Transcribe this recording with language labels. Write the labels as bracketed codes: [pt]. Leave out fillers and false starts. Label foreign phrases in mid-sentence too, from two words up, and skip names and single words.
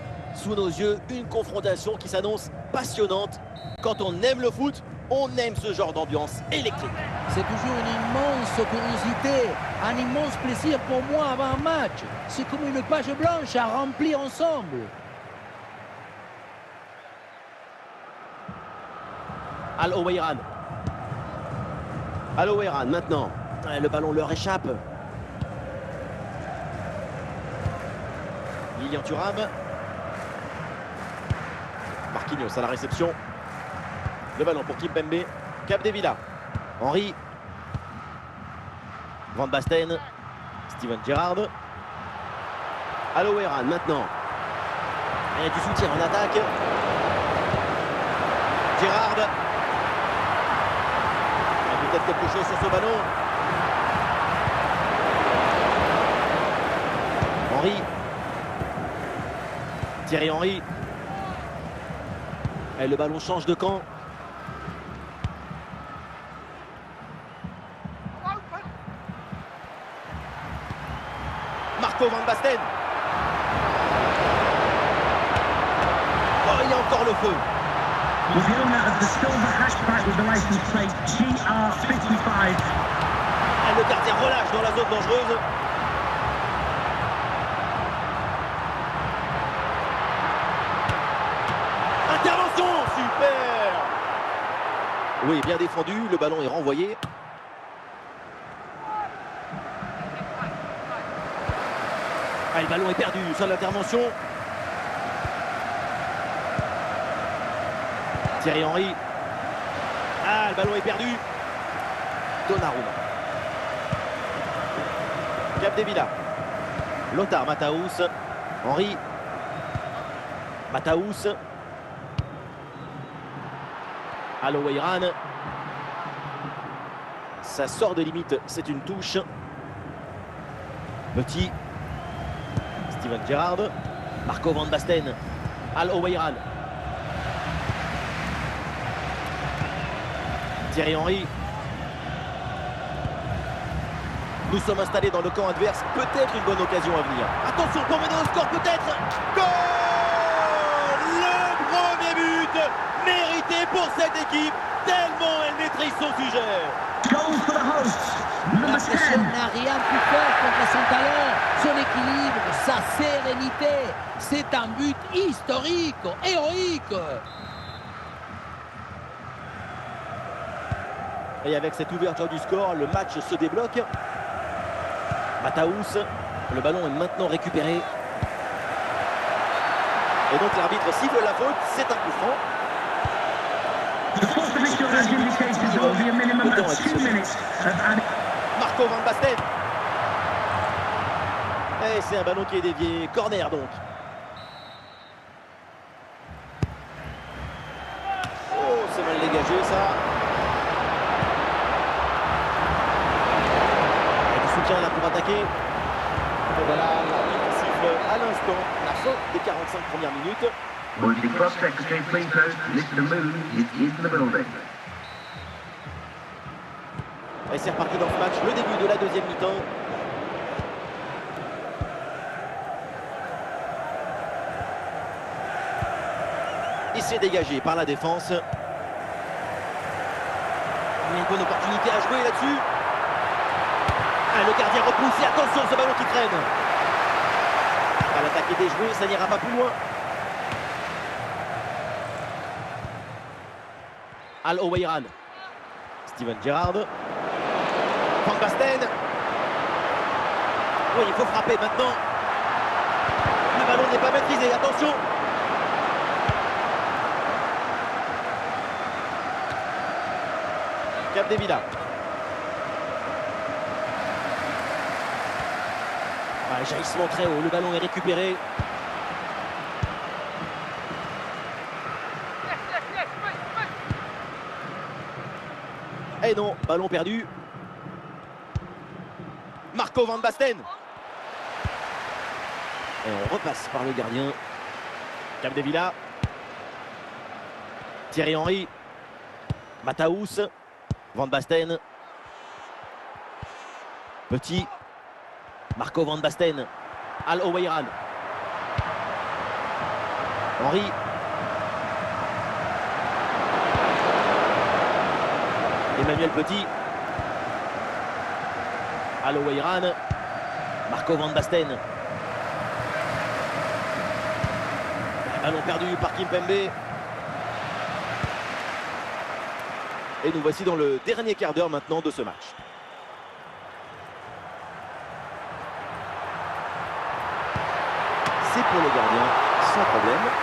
[fr] Sous nos yeux, une confrontation qui s'annonce passionnante. Quand on aime le foot, on aime ce genre d'ambiance électrique. C'est toujours une immense curiosité, un immense plaisir pour moi avant un match. C'est comme une page blanche à remplir ensemble. Al-Oweiran. Al-Oweiran maintenant. Le ballon leur échappe. Lilian Thuram. Marquinhos à la réception. Le ballon pour Kimpembe. Capdevila. Henry. Van Basten. Steven Gerrard. Al-Oweiran maintenant. Et du soutien en attaque. Gerrard. Peut-être quelque chose sur ce ballon. Henry. Thierry Henry. Et le ballon change de camp. Marco Van Basten. Oh, il y a encore le feu. [en] With the owner of the silver hatchback with the license plate GR55. [fr] Et le gardien relâche dans la zone dangereuse. Intervention, super. Oui, bien défendu, le ballon est renvoyé. Ah, le ballon est perdu, sans l'intervention. Thierry Henry. Ah, le ballon est perdu. Donnarumma. Capdevila. Lothar Matthäus. Henry. Matthäus. Al-Oweiran. Ça sort de limite, c'est une touche. Petit. Steven Gerrard. Marco Van Basten. Al-Oweiran. Thierry Henry. Nous sommes installés dans le camp adverse. Peut-être une bonne occasion à venir. Attention pour mener au score peut-être. Goal! Le premier but mérité pour cette équipe. Tellement elle maîtrise son sujet. [en] Goal for the hosts. [fr] La [en] Number [fr] pression [en] 10. [fr] n'a rien pu faire contre son talent, son équilibre, sa sérénité. C'est un but historique, héroïque. Et avec cette ouverture du score, le match se débloque. Matthäus, le ballon est maintenant récupéré. Et donc l'arbitre siffle la faute, c'est un coup franc. [en] The fourth official has indicated there will be a minimum of 2 minutes of added. [fr] Marco Van Basten. Et c'est un ballon qui est dévié. Corner donc. Oh, c'est mal dégagé ça. Et du soutien là pour attaquer. Et voilà, l'arbitre siffle à l'instant la fin des 45 premières minutes. [en] Would the Club Secretary please note Mr. Moon is in the building. [fr] Et c'est reparti dans ce match, le début de la deuxième mi-temps. Il s'est dégagé par la défense. Une bonne opportunité à jouer là-dessus. Ah, le gardien repousse et attention ce ballon qui traîne. Ah, l'attaque est déjouée, ça n'ira pas plus loin. Al-Oweiran. Steven Gerrard. Van Basten. Oui, il faut frapper maintenant. Le ballon n'est pas maîtrisé, attention. Capdevila. Jaillissement très haut, le ballon est récupéré. Et non, ballon perdu. Marco Van Basten. Et on repasse par le gardien. Capdevila. Thierry Henry. Mataus. Van Basten. Petit. Marco Van Basten. Al Oweiran. Henry. Emmanuel Petit. Al Oweiran. Marco Van Basten. Ballon perdu par Kimpembe. Et nous voici dans le dernier quart d'heure maintenant de ce match. C'est pour le gardien, sans problème.